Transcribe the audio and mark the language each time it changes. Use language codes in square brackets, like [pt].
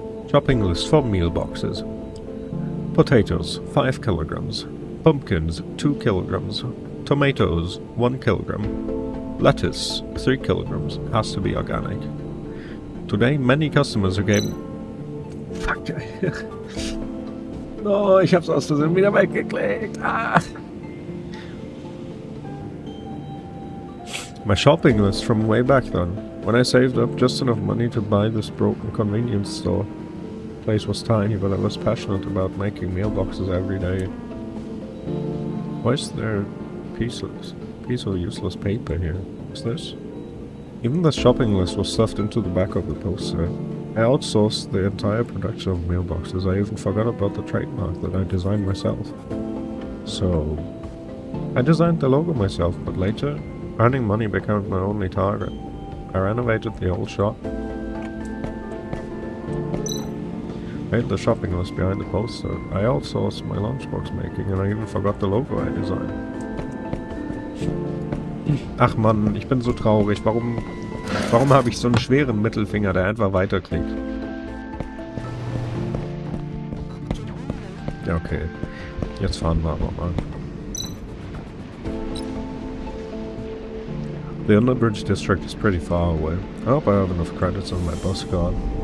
[en] Shopping list for meal boxes. Potatoes, 5 kilograms. Pumpkins, 2 kilograms. Tomatoes, 1 kilogram. Lettuce, 3 kilograms. Has to be organic. Today, many customers are getting... Fuck. [de] No, ich hab's aus Versehen wieder weggeklickt. Ah. [en] My shopping list from way back then, when I saved up just enough money to buy this broken convenience store. The place was tiny, but I was passionate about making mailboxes every day. Why is there a piece of useless paper here? What's this? Even the shopping list was stuffed into the back of the poster. I outsourced the entire production of mailboxes. I even forgot about the trademark that I designed myself. So, I designed the logo myself, but later, earning money became my only target. I renovated the whole shop. Made the shopping list behind the poster. I outsourced my lunchbox making and I even forgot the logo I designed. [de] Ach Mann, ich bin so traurig. Warum habe ich so einen schweren Mittelfinger, der einfach weiterklickt? Ja, okay. Jetzt fahren wir aber mal. [en] The Underbridge district is pretty far away. I hope I have enough credits on my bus card.